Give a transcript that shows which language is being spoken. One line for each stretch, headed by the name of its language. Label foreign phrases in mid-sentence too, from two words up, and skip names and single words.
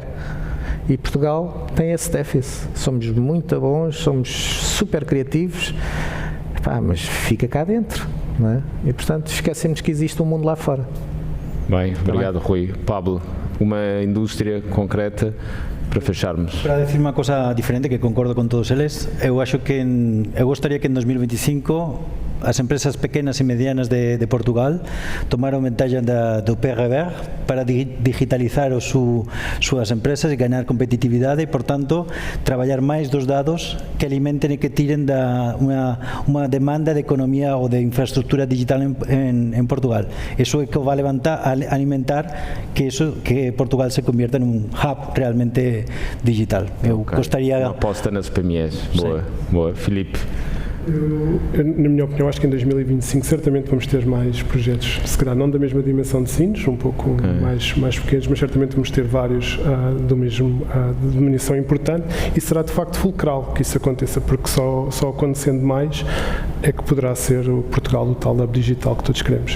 Portuguese: E Portugal tem esse déficit. Somos muito bons, somos super criativos, mas fica cá dentro, não é? E portanto esquecemos que existe um mundo lá fora. Bem, obrigado Rui. Pablo, uma indústria concreta para fecharmos.
Galician: Para decir uma coisa diferente, que concordo con todos eles, eu acho que eu gostaria que en 2025 as empresas pequenas e medianas de Portugal tomaron ventaja do PRR para digitalizar súas empresas e ganar competitividade e, por tanto, traballar máis dos dados que alimenten e que tiren unha demanda de economía ou de infraestructura digital en Portugal. Eso é que vai alimentar que Portugal se convierta en un hub realmente digital. Eu gostaria...
Portuguese: Uma aposta nas PMEs. Boa. Filipe? Na minha opinião, acho que em 2025 certamente vamos ter mais projetos, se calhar não da mesma dimensão de Sines, um pouco mais pequenos, mas certamente vamos ter vários de dimensão importante, e será de facto fulcral que isso aconteça, porque só acontecendo mais é que poderá ser o Portugal o tal hub digital que todos queremos.